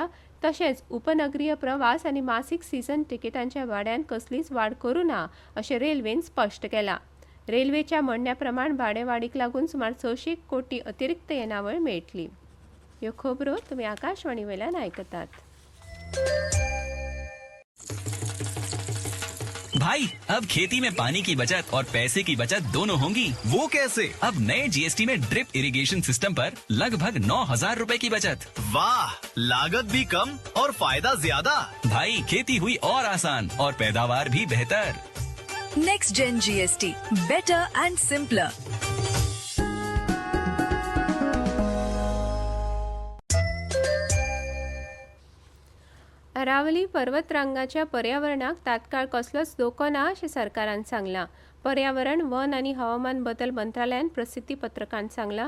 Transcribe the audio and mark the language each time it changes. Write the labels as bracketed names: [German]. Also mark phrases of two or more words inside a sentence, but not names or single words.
[Konkani] तशेंच उपनगरीय प्रवास आनी मासीक सीझन तिकेटांच्या भाड्यान कसलीच वाड करूं ना अशें रेल्वेन स्पश्ट केलां। रेल्वेच्या म्हणण्या प्रमाण भाडे वाडीक लागून सुमार 600 कोटी अतिरिक्त येणावळ मेळटली। ह्यो खबरो तुमी आकाशवाणी वयल्यान आयकतात। [Hindi] भाई अब खेती में पानी की बचत और पैसे की बचत दोनों होंगी। वो कैसे? अब नए जीएसटी में [English] drip irrigation system [Hindi] पर लगभग 9,000 रूपए की बचत। वाह, लागत भी कम और फायदा ज्यादा। भाई खेती हुई और आसान और पैदावार भी बेहतर। [English] Next Gen GST, better and simpler. [Konkani] अरावली पर्वतरांगाच्या पर्यावरणाक तात्काळ कसलोच धोको ना अशें सरकारान सांगलां. पर्यावरण, वन आनी हवामान बदल मंत्रालयान प्रसिद्धी पत्रकांत सांगलां.